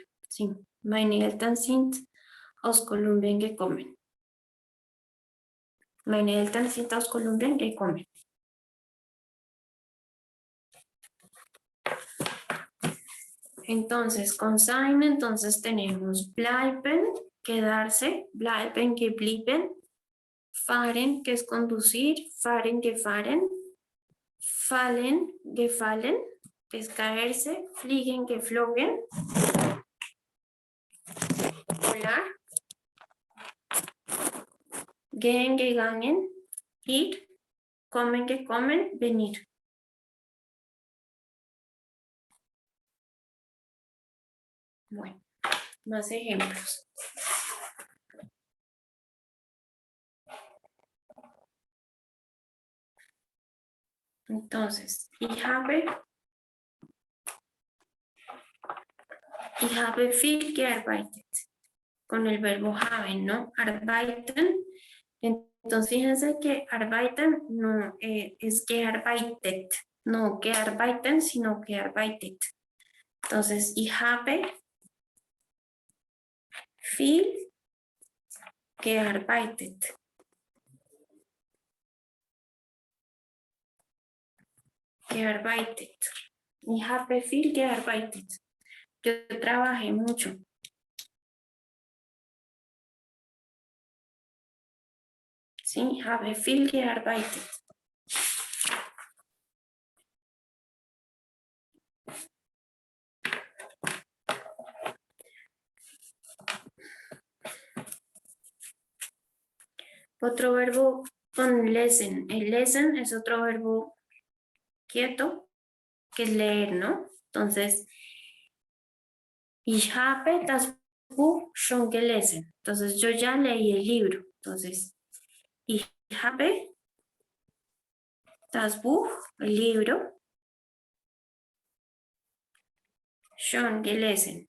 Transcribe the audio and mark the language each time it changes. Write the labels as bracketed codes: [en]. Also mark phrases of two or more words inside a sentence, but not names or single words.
[es] Sí. [de] Meine Eltern sind aus Kolumbien gekommen. Meine Eltern sind aus Kolumbien gekommen. [es] Entonces, con sein, entonces tenemos bleiben, quedarse, [de] bleiben, geblieben, fahren, [es] que es conducir, [de] fahren, gefahren, fallen, gefallen, [es] que es caerse, [de] fliegen, geflogen, volar, gehen, gegangen, ir, kommen, gekommen, [es] venir. Bueno, más ejemplos. Entonces, [de] ich habe viel gearbeitet. [es] Con el verbo haben, ¿no? Arbeiten. Entonces, fíjense que arbeiten no es gearbeitet. No gearbeiten, sino gearbeitet. Entonces, ich habe viel gearbeitet. [de] Gearbeitet. Ich habe viel gearbeitet. [es] Yo trabajé mucho. Sí, [de] habe viel gearbeitet. [es] Otro verbo con lesen. El lesen es otro verbo quieto, que es leer, ¿no? Entonces, [de] ich habe das Buch schon gelesen. [es] Entonces yo ya leí el libro. Entonces, [de] ich habe das Buch, [es] el libro, [de] schon gelesen.